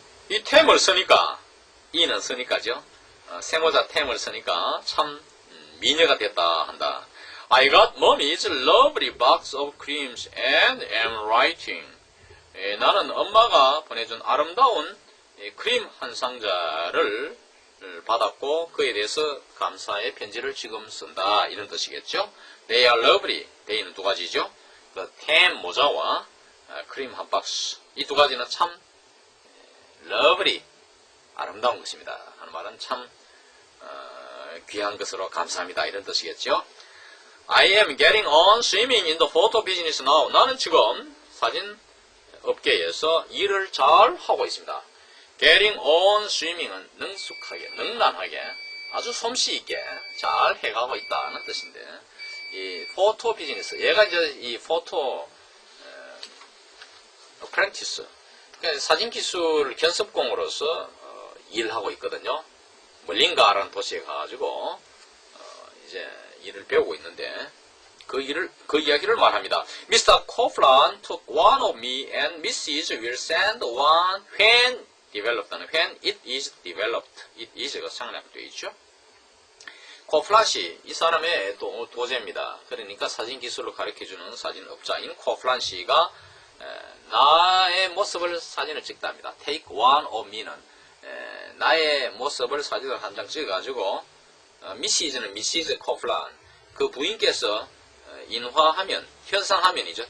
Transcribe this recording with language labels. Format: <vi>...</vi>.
<ko>이 템을 쓰니까, 이는 쓰니까죠. 세모자 템을 쓰니까 참 미녀가 됐다 한다.</ko> <en>I got mommy's lovely box of creams and am writing.</en> <ko>나는 엄마가 보내준 아름다운 크림 한 상자를 받았고 그에 대해서 감사의 편지를 지금 쓴다. 이런 뜻이겠죠.</ko> <en>They are lovely.</en> <ko>they는 두 가지죠. 그 템 모자와 크림 한 박스. 이 두 가지는 참 lovely, 아름다운 것입니다. 하는 말은 참 귀한 것으로 감사합니다. 이런 뜻이겠죠.</ko> <en>I am getting on swimming in the photo business now.</en> <ko>나는 지금 사진 업계에서 일을 잘 하고 있습니다.</ko> <en>Getting on swimming</en> <ko>은 능숙하게, 능란하게, 아주 솜씨 있게 잘 해가고 있다는 뜻인데, 이 포토 비즈니스, 얘가 이제 이 포토 apprentice, 그러니까 사진 기술 견습공으로서 일하고 있거든요. 뭐 링가라는 도시에 가가지고 이제 일을 배우고 있는데 그 이야기를 말합니다.</ko> <en>Mr. Coughlin took one of me and Mrs. will send one when developed는 when it is developed.</en> <ko>it is가 상략되어 있죠. 코플란시, 이 사람의 도제입니다. 그러니까 사진 기술을 가르쳐주는 사진업자인 코플란시가 나의 모습을 사진을 찍답니다. take one of me는 나의 모습을 사진을 한 장 찍어가지고 미시즈는 미시즈 코플란, 그 부인께서 인화하면, 현상하면이죠.</ko>